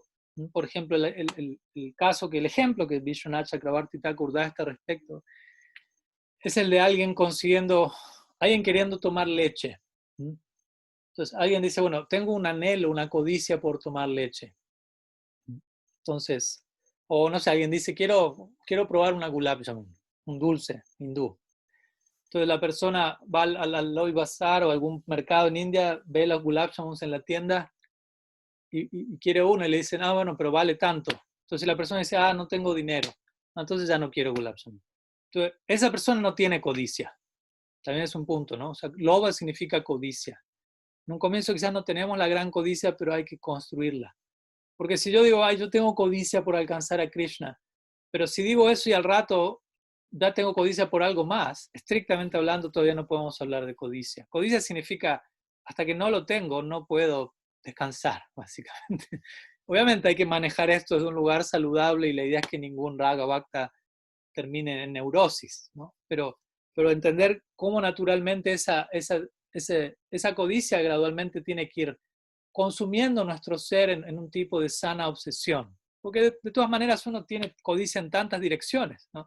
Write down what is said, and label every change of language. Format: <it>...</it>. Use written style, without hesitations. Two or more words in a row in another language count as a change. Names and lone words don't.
<es>Por ejemplo, el ejemplo que Vishwanath Chakravarti Thakur da a este respecto es el de alguien queriendo tomar leche. Entonces, alguien dice, bueno, tengo un anhelo, una codicia por tomar leche. Entonces, o no sé, alguien dice, quiero probar una</es> <hi>gulab jamun,</hi> <es>un dulce hindú. Entonces la persona va al Loy Bazaar o algún mercado en India, ve los</es> <hi>gulab jamuns</hi> <es>en la tienda y quiere uno y le dicen, bueno, pero vale tanto. Entonces la persona dice, no tengo dinero. Entonces ya no quiero</es> <hi>gulab jamun.</hi> <es>Entonces, esa persona no tiene codicia. También es un punto, ¿no? O sea, loba significa codicia. En un comienzo quizás no tenemos la gran codicia, pero hay que construirla. Porque si yo digo, yo tengo codicia por alcanzar a Krishna, pero si digo eso y al rato ya tengo codicia por algo más, estrictamente hablando todavía no podemos hablar de codicia. Codicia significa, hasta que no lo tengo, no puedo descansar, básicamente. Obviamente hay que manejar esto desde un lugar saludable y la idea es que ningún</es> <sa>raga bhakta</sa> <es>termine en neurosis, ¿no? Pero entender cómo naturalmente esa codicia gradualmente tiene que ir consumiendo nuestro ser en un tipo de sana obsesión. Porque de todas maneras uno tiene codicia en tantas direcciones, ¿no?</es>